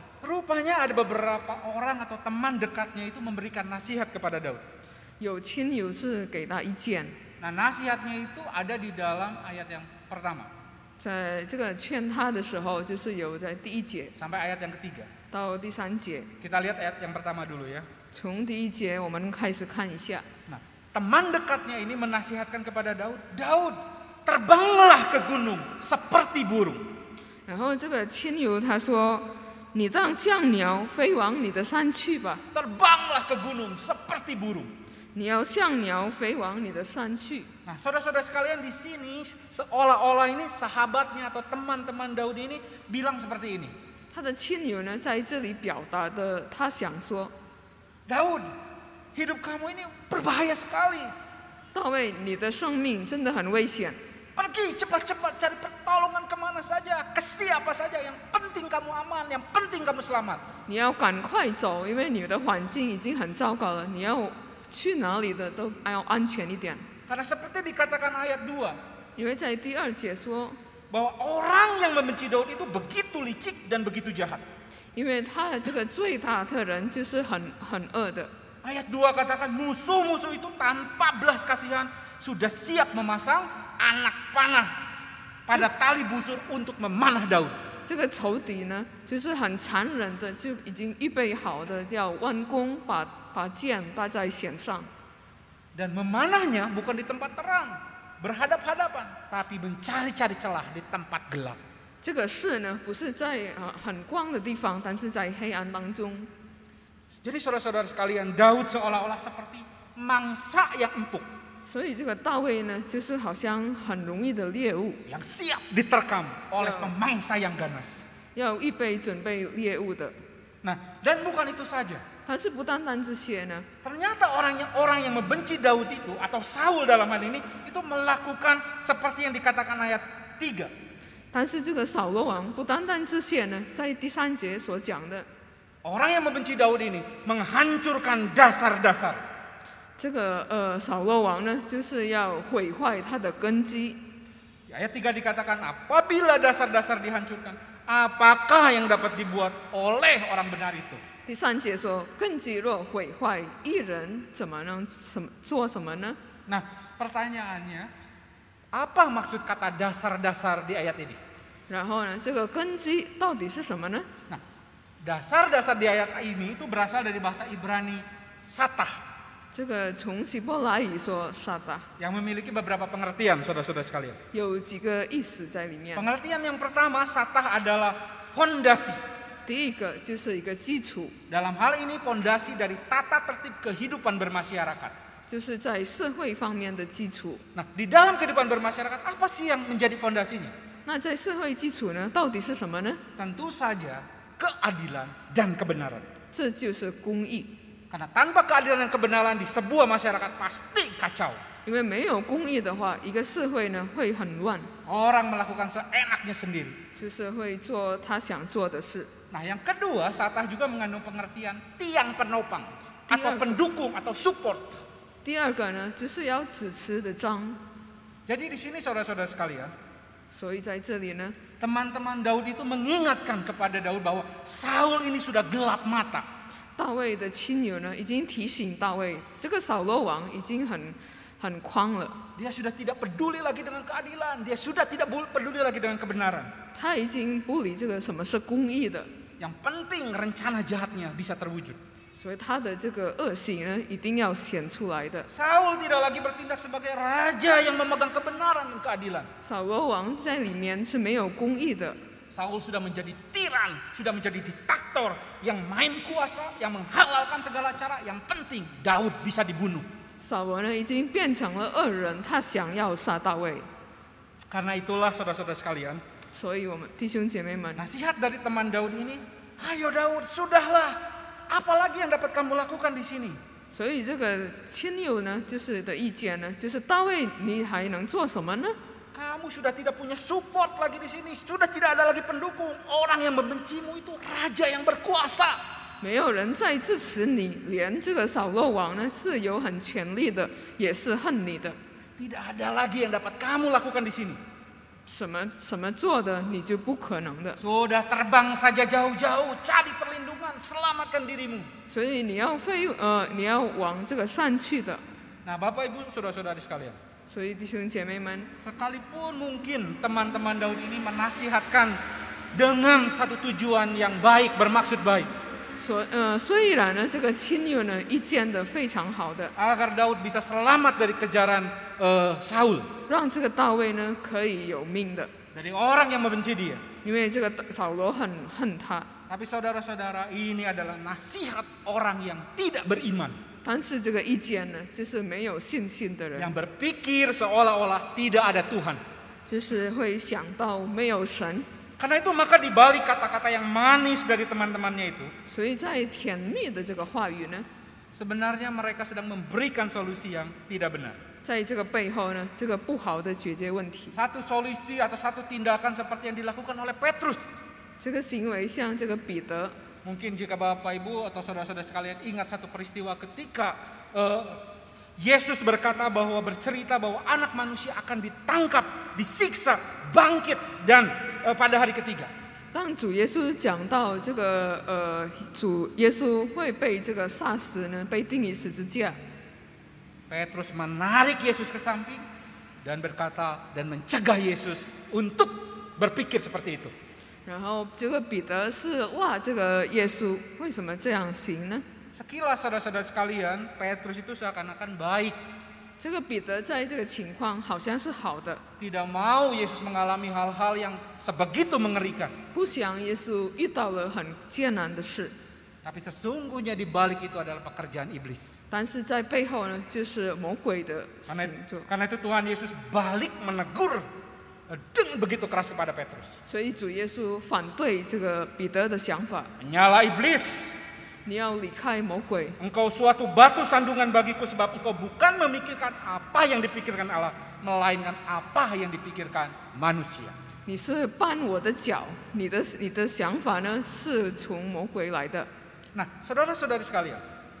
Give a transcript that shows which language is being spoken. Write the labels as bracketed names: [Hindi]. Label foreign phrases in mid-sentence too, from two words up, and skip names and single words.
[Indonesian] rupanya ada beberapa orang atau teman dekatnya itu memberikan nasihat kepada Daud. [Chinese] 有亲友是给他意见， [Indonesian] Nah, nasihatnya itu ada di dalam ayat yang pertama [Chinese] 在这个劝他的时候，就是有在第1节 [Indonesian] sampai ayat yang ketiga. [Chinese] 到第3节。 [Indonesian] Kita lihat ayat yang pertama dulu ya. [Chinese] 从第1节我们开始看一下， [Indonesian] Nah, teman dekatnya ini menasihatkan kepada Daud, Daud, terbanglah ke gunung seperti burung. [Chinese] 然后这个亲友他说：“你当像鸟飞往你的山去吧， [Indonesian] Terbanglah ke gunung seperti burung. [Chinese] 你要像鸟飞往你的山去。” [Indonesian] Nah, saudara-saudara sekalian, di sini seolah-olah ini sahabatnya atau teman-teman Daud ini bilang seperti ini. [Chinese] 他的亲友呢，在这里表达的，他想说： [Indonesian] Daud, hidup kamu ini berbahaya sekali. [Chinese] 大卫，你的生命真的很危险， [Indonesian] Pergi cepat-cepat cari pertolongan kemana saja, ke siapa saja, yang penting kamu aman, yang penting kamu selamat. [Chinese] 你要赶快走，因为你的环境已经很糟糕了，你要去哪里的都要安全一点。 [Indonesian] Karena seperti dikatakan ayat 2, [Chinese] 因为在第2节说， [Indonesian] bahwa orang yang membenci Daud itu begitu licik dan begitu jahat. [Chinese] 因为他的这个最大的人就是很恶的。 [Indonesian] Ayat 2 katakan musuh-musuh itu tanpa belas kasihan sudah siap memasang anak panah pada tali busur untuk memanah Daud. [Chinese] 这个仇敌呢，就是很残忍的，就已经预备好的，要弯弓把箭搭在弦上。 [Indonesian] Dan memanahnya bukan di tempat terang, berhadap-hadapan, tapi mencari-cari celah di tempat gelap. [Chinese] 这个事呢，不是在很光的地方，但是在黑暗当中。 [Indonesian] Jadi saudara-saudara sekalian, Daud seolah-olah seperti mangsa yang empuk, [Chinese] 所以这个大卫呢，就是好像很容易的猎物， [Indonesian] yang siap diterkam oleh pemangsa yang ganas. [Chinese] 要预备准备猎物的。 [Indonesian] Nah, dan bukan itu saja. [Chinese] 但是不单单这些呢， [Indonesian] Ternyata orang yang membenci Daud itu atau Saul dalam hal ini itu melakukan seperti yang dikatakan ayat 3. [Chinese] 但是这个扫罗王不单单这些呢，在第3节所讲的， [Indonesian] Orang yang membenci Daud ini menghancurkan dasar-dasar. [Chinese] 这个扫罗王呢，就是要毁坏他的根基。 [Indonesian] Di ayat 3 dikatakan apabila dasar-dasar dihancurkan, apakah yang dapat dibuat oleh orang benar itu? [Chinese] 第3节说，根基若毁坏，义人怎么能做什么呢？ [Indonesian] Nah, pertanyaannya, apa maksud kata dasar-dasar di ayat ini? [Chinese] 然后呢，这个根基到底是什么呢？ [Indonesian] Nah, dasar-dasar di ayat ini itu berasal dari bahasa Ibrani satah [Chinese] 这个从希伯来语说撒达， [Indonesian] yang memiliki beberapa pengertian, saudara-saudara sekalian. [Chinese] 有几个意思在里面。 [Indonesian] Pengertian yang pertama, satah adalah fondasi. [Chinese] 第一个就是一个基础， [Indonesian] Dalam hal ini fondasi dari tata tertib kehidupan bermasyarakat. [Chinese] 就是在社会方面的基础。 [Indonesian] Nah, di dalam kehidupan bermasyarakat apa sih yang menjadi fondasinya? [Chinese] 那在社会基础呢，到底是什么呢？ [Indonesian] Tentu saja keadilan dan kebenaran. [Chinese] 这就是公义。 [Indonesian] Karena tanpa keadilan dan kebenaran di sebuah masyarakat pasti kacau. [Chinese] 因为没有公义的话，一个社会呢会很乱， [Indonesian] Orang melakukan seenaknya sendiri. [Chinese] 就是会做他想做的事。 [Indonesian] Nah, yang kedua, satah juga mengandung pengertian tiang penopang atau pendukung atau support. [Chinese] 第二个呢，就是要支持的章。 [Indonesian] Jadi di sini saudara-saudara sekalian, [Chinese] 所以在这里呢， [Indonesian] teman-teman Daud itu mengingatkan kepada Daud bahwa Saul ini sudah gelap mata. [Chinese] 大卫的亲友呢已经提醒大卫，这个扫罗王已经很慌了， [Indonesian] Dia sudah tidak peduli lagi dengan keadilan, dia sudah tidak peduli lagi dengan kebenaran. [Chinese] 他已经不理这个什么是公义的， [Indonesian] Yang penting rencana jahatnya bisa terwujud. [Chinese] 所以他的这个恶行呢一定要显出来的。 [Indonesian] Saul tidak lagi bertindak sebagai raja yang memegang kebenaran dan keadilan. [Chinese] 扫罗王在里面是没有公义的， [Indonesian] Saul sudah menjadi tiran, sudah menjadi diktator yang main kuasa, yang menghalalkan segala cara. Yang penting Daud bisa dibunuh. [Chinese] 扫罗呢已经变成了恶人，他想要杀大卫。 [Indonesian] Karena itulah saudara-saudara sekalian, [Chinese] 所以我们弟兄姐妹们， [Indonesian] nasihat dari teman Daud ini, ayo Daud, sudahlah, apalagi yang dapat kamu lakukan di sini? [Chinese] 所以这个亲友呢就是的意见呢，就是大卫你还能做什么呢？ [Indonesian] Kamu sudah tidak punya support lagi di sini, sudah tidak ada lagi pendukung. Orang yang membencimu itu raja yang berkuasa. [Chinese] 没有人再支持你，连这个扫罗王呢是有很权力的，也是恨你的。 [Indonesian] Tidak ada lagi yang dapat kamu lakukan di sini. [Chinese] 什么做的你就不可能的， [Indonesian] Sudah terbang saja jauh-jauh, cari perlindungan, selamatkan dirimu. [Chinese] 所以你要往这个山去的。 [Indonesian] Nah, Bapak Ibu, saudara-saudari sekalian, [Chinese] 所以弟兄姐妹们， [Indonesian] sekalipun mungkin teman-teman Daud ini menasihatkan dengan satu tujuan yang baik, bermaksud baik, [Chinese] 虽然呢这个亲友呢意见的非常好的， [Indonesian] agar Daud bisa selamat dari kejaran Saul, [Chinese] 让这个大卫呢可以有命的， [Indonesian] dari orang yang membenci dia. [Chinese] 因为这个扫罗很恨他。 [Indonesian] Tapi saudara-saudara, ini adalah nasihat orang yang tidak beriman, [Chinese] 但是这个意见呢，就是没有信心的人， [Indonesian] yang berpikir seolah-olah tidak ada Tuhan. [Chinese] 就是会想到没有神， [Indonesian] Karena itu maka di balik kata-kata yang manis dari teman-temannya itu, [Chinese] 所以在甜蜜的这个话语呢， [Indonesian] sebenarnya mereka sedang memberikan solusi yang tidak benar. [Chinese] 在这个背后呢，这个不好的解决问题， [Indonesian] Satu solusi atau satu tindakan seperti yang dilakukan oleh Petrus. [Chinese] 这个行为像这个彼得， [Indonesian] Mungkin jika Bapak Ibu atau saudara-saudara sekalian ingat satu peristiwa ketika Yesus berkata bahwa bercerita bahwa anak manusia akan ditangkap, disiksa, bangkit dan pada hari ketiga. [Chinese] 当主耶稣讲到这个主耶稣会被这个杀死呢，被钉于十字架， [Indonesian] Petrus menarik Yesus ke samping dan berkata dan mencegah Yesus untuk berpikir seperti itu. [Chinese] 然后这个彼得是哇，这个耶稣为什么这样行呢？ [Indonesian] Sekilas saudara-saudara sekalian, Petrus itu seakan-akan baik. [Chinese] 这个彼得在这个情况好像是好的， [Indonesian] Tidak mau Yesus mengalami hal-hal yang sebegitu mengerikan. [Chinese] 不想耶稣遇到了很艰难的事， [Indonesian] Tapi sesungguhnya di balik itu adalah pekerjaan iblis. [Chinese] 但是在背后呢，就是魔鬼的 [Indonesian] Karena, [Chinese] 行作。 [Indonesian] karena itu Tuhan Yesus balik menegur dengan begitu keras kepada Petrus. [Chinese] 所以主耶稣反对这个彼得的想法， [Indonesian] Menyala iblis, [Chinese] 你要离开魔鬼， [Indonesian] engkau suatu batu sandungan bagiku sebab engkau bukan memikirkan apa yang dipikirkan Allah, melainkan apa yang dipikirkan manusia. [Chinese] 你是绊我的脚，你的想法呢是从魔鬼来的。 [Indonesian] Nah, saudara-saudari sekalian,